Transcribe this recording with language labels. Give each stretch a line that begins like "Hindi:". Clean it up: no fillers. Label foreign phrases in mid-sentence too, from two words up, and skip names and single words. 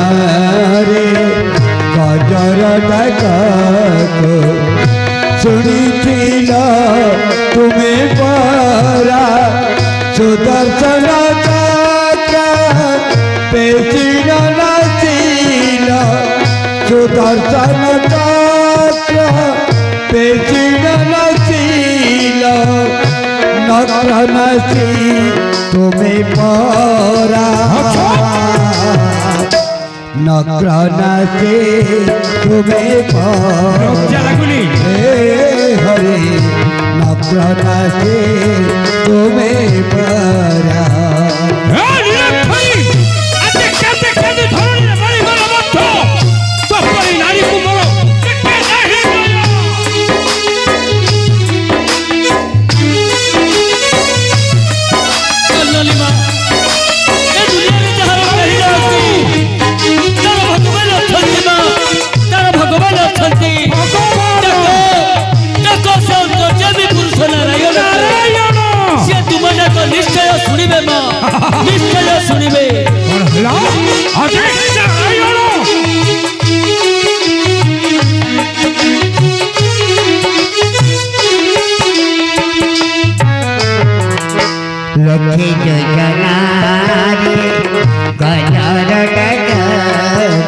Odia: ରେ ଗଜର ଡାକ କୁ ଶୁଣିଥିଲ ତୁମ୍ଭେ ପରା ସୁଦର୍ଶନ ଚକ୍ର ପେଷିଣ ନାଚିଲ ସୁଦର୍ଶନ ଚକ୍ର ପେଷିଣ ନାଚିଲ ନକ୍ର ନାଚି ତୁମ୍ଭେ ପରା ନକ୍ର ନାଚି ତୁମ୍ଭେ ପରା ହରେ ନକ୍ର ନାଚି ତୁମ୍ଭେ ପରା ଲଲିମା ଏ ଦୁନିଆରେ ଯାହାର କେହି ନାହାନ୍ତି ତାର ଭଗବାନ ଅଛନ୍ତି ମା ତାର ଭଗବାନ ଅଛନ୍ତି ତାକ ସେ ଅନ୍ତର୍ଯ୍ୟାମୀ ପୁରୁଷ ନାରାୟଣ ସେ ତୁମ ଯାକ ନିଶ୍ଚୟ ଶୁଣିବେ ମା ନିଶ୍ଚୟ ଶୁଣିବେ लक्ष्मी योजना गजर डगक